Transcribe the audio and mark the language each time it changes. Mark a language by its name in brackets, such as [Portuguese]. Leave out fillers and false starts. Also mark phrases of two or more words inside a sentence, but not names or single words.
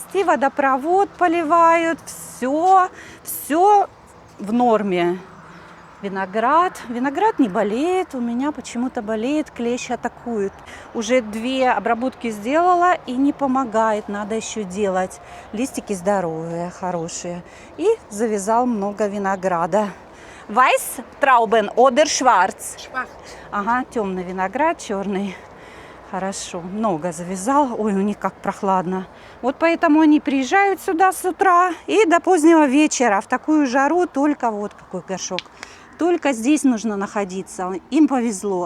[Russian] И водопровод поливают, все в норме. Виноград не болеет, у меня почему-то болеет, клещи атакуют. Уже 2 обработки сделала и не помогает, надо еще делать. Листики здоровые, хорошие. И завязал много винограда. [German] Weiß Trauben oder schwarz? Schwarz. [Russian] Ага, темный виноград, черный. Хорошо, много завязал. Ой, у них как прохладно. Вот поэтому они приезжают сюда с утра и до позднего вечера. В такую жару только вот какой горшок. Только здесь нужно находиться. Им повезло.